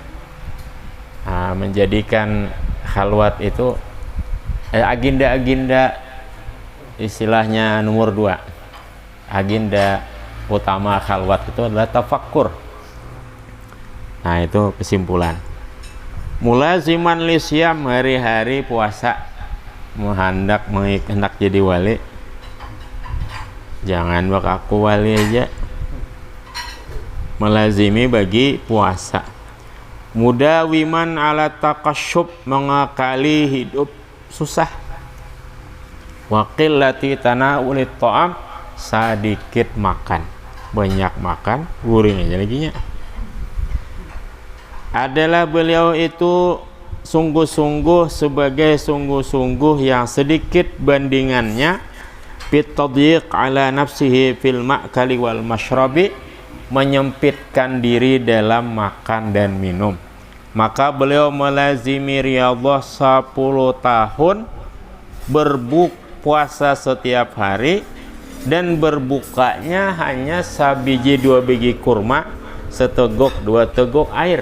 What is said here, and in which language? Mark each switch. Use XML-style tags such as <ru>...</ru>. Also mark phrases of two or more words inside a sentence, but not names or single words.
<id>Menjadikan khalwat itu agenda-agenda istilahnya nomor 2. Agenda utama khalwat itu adalah tafakkur. Nah, itu kesimpulan.</id> <ar>Mulaziman lisyam,</ar> <id>hari-hari puasa, hendak jadi wali. Jangan bak aku wali aja, melazimi bagi puasa.</id> <ar>Mudawiman ala taqasyub,</ar> <id>mengakali hidup susah.</id> <ar>Waqillati tanawulit ta'am,</ar> <bjn>sedikit makan, banyak makan guring aja laginya.</bjn> <id>Adalah beliau itu sungguh-sungguh sebagai sungguh-sungguh yang sedikit bandingannya</id> <ar>bitadyiq ala nafsihi fil ma'kali wal mashrabi,</ar> <id>menyempitkan diri dalam makan dan minum. Maka beliau melazimi riyadhah 10 tahun, berpuasa setiap hari, dan berbukanya hanya sabiji 2 biji kurma, seteguk 2 teguk air.</id>